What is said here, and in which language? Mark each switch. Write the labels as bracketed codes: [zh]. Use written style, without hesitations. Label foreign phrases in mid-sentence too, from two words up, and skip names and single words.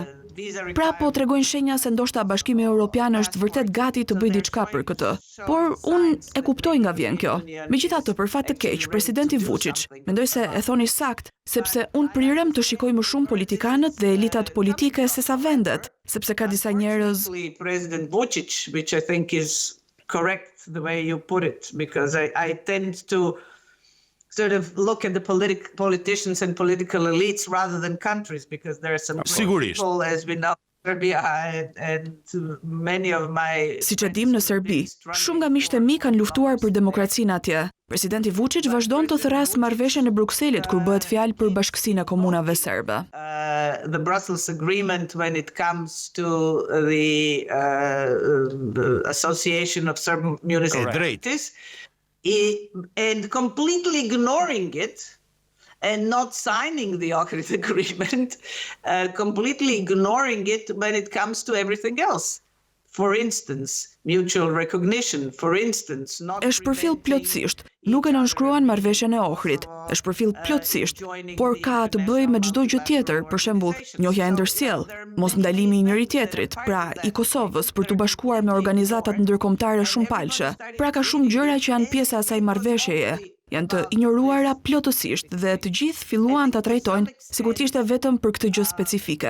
[sq] Pra po tregojnë shenja se ndoshta Bashkimi Evropian është vërtet gati të bëjë diçka për këtë. Por unë e kuptoj nga vjen kjo. Megjithatë, për fat të keq, presidenti Vučić, mendoj se e thoni sakt, sepse unë prirem të shikoj më shumë politikanët dhe elitat politike se sa vendet, sepse ka disa njerëz. [en] President Vučić, which I think is correct the way you put it, because I tend to sort of look at the politicians and political elites rather than countries, because there are some people, as we know, Serbia and many of my... [sq] Siç e dim në Serbi, shumë nga miqtë e mi kanë luftuar për demokracinë atje. Presidenti Vučić vazhdon të thras marrëveshjen e Brukselit kur bëhet fjalë për bashkësinë e komunave serbe. [en] The Brussels agreement when it comes to the Association of Serb Municipalities, and completely ignoring it and not signing the Ohrid agreement, completely ignoring it when it comes to everything else. For instance, mutual recognition, for instance, not... [sq] Është përfill plotësisht, nuk e nënshkruan marrëveshjen e Ohrit, është përfill plotësisht, por ka të bëjë me çdo gjë tjetër, për shembull, njohja e ndërsjell, mos ndalimi i njëri tjetrit, pra i Kosovës për të bashkuar me organizatat ndërkombëtare shumëpalëshe. Pra ka shumë gjëra që janë pjesë e asaj marrëveshjeje, janë të injoruara plotësisht dhe të gjithë filluan ta trajtojnë sikur të ishte vetëm për këtë gjë specifike.